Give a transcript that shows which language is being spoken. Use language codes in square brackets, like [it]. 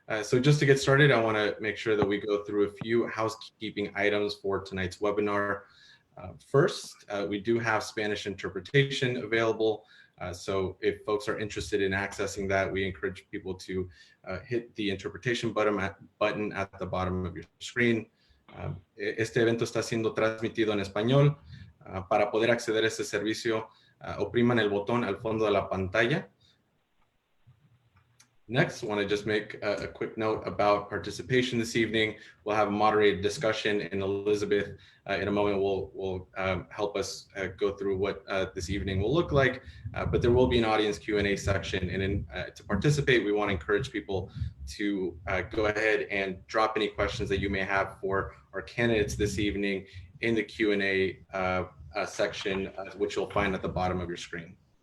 [en] So just to get started, I want to make sure that we go through a few housekeeping items for tonight's webinar. First, we do have Spanish interpretation available. So if folks are interested in accessing that, we encourage people to hit the interpretation button at the bottom of your screen. [es] Este evento está siendo transmitido en español. Para poder acceder a este servicio, opriman el botón al fondo de la pantalla. [en] Next, I want to just make a quick note about participation this evening. We'll have a moderated discussion, and Elizabeth in a moment will help us go through what this evening will look like, but there will be an audience Q&A section, and to participate, we want to encourage people to go ahead and drop any questions that you may have for our candidates this evening in the Q&A section, which you'll find at the bottom of your screen.